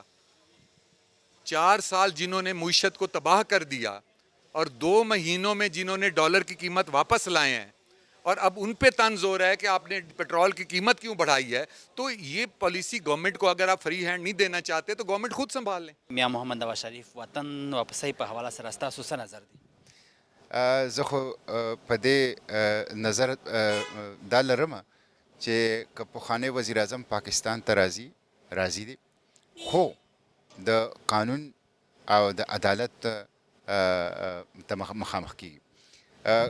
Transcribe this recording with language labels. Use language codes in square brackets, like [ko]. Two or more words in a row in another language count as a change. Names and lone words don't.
[ur] 4 سال جنہوں نے معیشت کو تباہ کر دیا اور 2 مہینوں میں جنہوں نے ڈالر کی قیمت واپس لائے ہیں اور اب ان پہ طنز ہو رہا ہے کہ آپ نے پیٹرول کی قیمت کیوں بڑھائی ہے. تو یہ پالیسی گورنمنٹ کو اگر آپ فری ہینڈ نہیں دینا چاہتے تو گورنمنٹ خود سنبھال لیں. [ps] میا محمد نواز شریف وطن واپسی په حواله سره ستاسو څه نظر دی؟ زه خو په دې نظر دا لرم چې که پخوانی وزیر اعظم پاکستان ته راضي دي، خو د قانون او د عدالت ته مخامخ کیږي.